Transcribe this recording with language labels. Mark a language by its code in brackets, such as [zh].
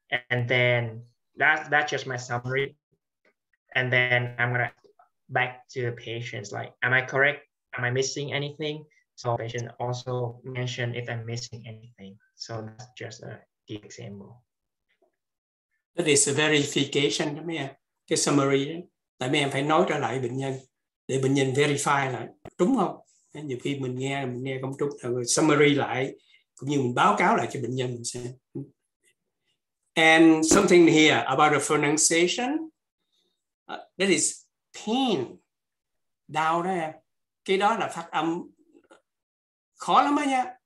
[en] And then that's just my summary. And then I'm gonna back to the patients, like, am I correct? Am I missing anything? So patient also mention if I'm missing anything. So that's just a key example. That is a verification [vi] đó mấy em. Cái summary đó. Tại mấy em phải nói trở lại bệnh nhân để bệnh nhân verify lại trúng không. Nhiều khi mình nghe không trúng, rồi summary lại cũng như mình báo cáo lại cho bệnh nhân mình xem. [en] And something here about the pronunciation, that is pain, [vi] đau đó em. Cái đó là phát âm khó lắm đó nha.